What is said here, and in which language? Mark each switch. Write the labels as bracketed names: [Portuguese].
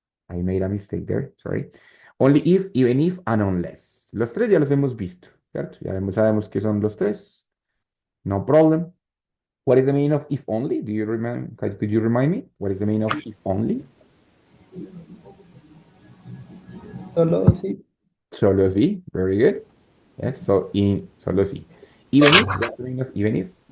[English] I made a mistake there, sorry. Only if, even if, and unless. [Spanish] Los tres ya los hemos visto, ¿cierto? Ya sabemos qué son los tres. [English] No problem. What is the meaning of if only? Do you remember? Could you remind me? What is the meaning of if only? [Spanish] Solo sí. Solo si. [English] Very good. Yes, so in solo si. Even if, what's the meaning of even if?